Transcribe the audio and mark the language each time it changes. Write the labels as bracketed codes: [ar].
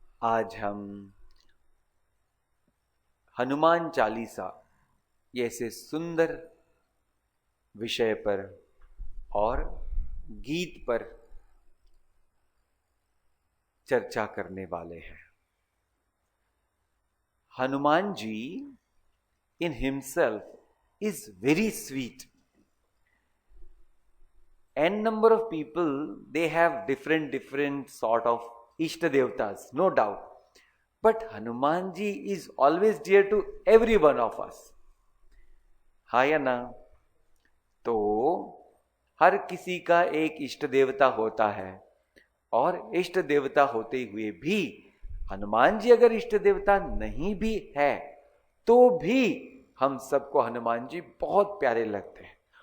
[hi] आज हम हनुमान चालीसा जैसे सुंदर विषय पर और गीत पर चर्चा करने वाले हैं। [en] Hanuman ji in himself is very sweet. N number of people, they have different sort of Ishta Devtas, no doubt. But Hanuman ji is always dear to every one of us. [hi] हाँ या ना? तो हर किसी का एक इष्ट देवता होता है, और इष्ट देवता होते हुए भी हनुमान जी अगर इष्ट देवता नहीं भी है तो भी हम सबको हनुमान जी बहुत प्यारे लगते हैं।